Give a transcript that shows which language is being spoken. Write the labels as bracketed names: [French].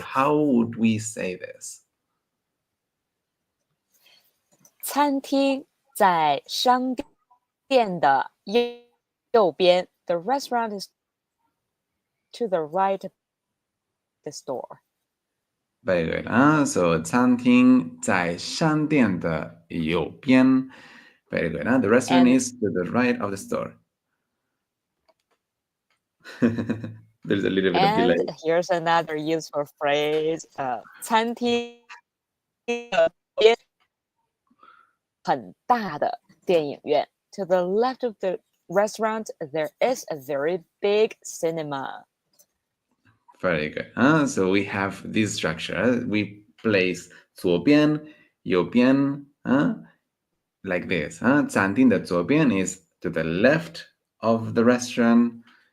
[English] How would we say this? [Chinese] 餐厅在商店的右边。 [English] The restaurant is to the right of the store. Very good. [Chinese] So 餐厅在商店的右边。 [English] Very good. The restaurant And- is to the right of the store. There's a little bit of delay. And here's another useful phrase. [Chinese] 餐厅的边很大的电影院。 [English] To the left of the restaurant, there is a very big cinema. Very good. So we have this structure. We place 左边,右边, like this. 餐厅的左边 is to the left of the restaurant.